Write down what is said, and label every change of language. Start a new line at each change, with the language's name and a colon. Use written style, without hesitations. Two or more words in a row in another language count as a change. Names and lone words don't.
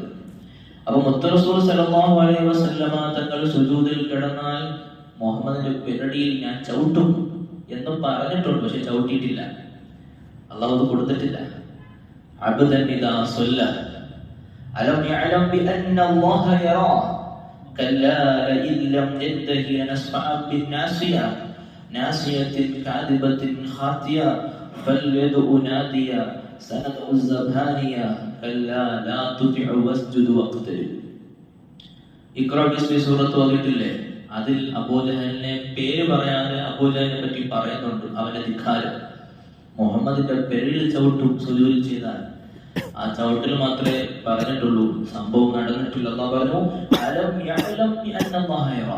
Malayalam: അപ്പൊ മുത്ത് റസൂൽ
Arabic: صلى الله عليه وسلم
Malayalam: തങ്ങൾ സുജൂദിൽ കിടന്നാൽ മുഹമ്മദിന്റെ പെരടിയിൽ ഞാൻ ചവിട്ടും എന്ന് പറഞ്ഞിട്ടുണ്ട്. പക്ഷെ ചവിട്ടിയിട്ടില്ല. അള്ളാഹു അത് കൊടുത്തിട്ടില്ല.
Arabic: عبدا إذا صلى ألم يعلم بأن الله يرى كلا لئن لم ينتهي لنسفعا بالناصية ناصية كاذبة خاطئة فليدع ناديا سندع الزبانية كلا لا تطع واسجد واقترب.
Malayalam: ഇഖ്റാ ബിസ്മി സൂറത്ത് ഓതിയിട്ടില്ലേ? അതിൽ അബൂജഹലിനെ പേര് പറയാതെ അബൂജഹലിനെ പറ്റി പറയുന്നുണ്ട്. അവന്റെ ധിക്കാരം. മുഹമ്മദിന്റെ പെരടിൽ ചവിട്ടും സുജൂദ് ചെയ്താൽ. ആ ചവിട്ടിൽ മാത്രമേ പറഞ്ഞിട്ടുള്ളൂ, സംഭവം നടന്നിട്ടില്ല. അല്ലാഹു പറഞ്ഞു
Arabic: ألم يعلم بأن الله يرى.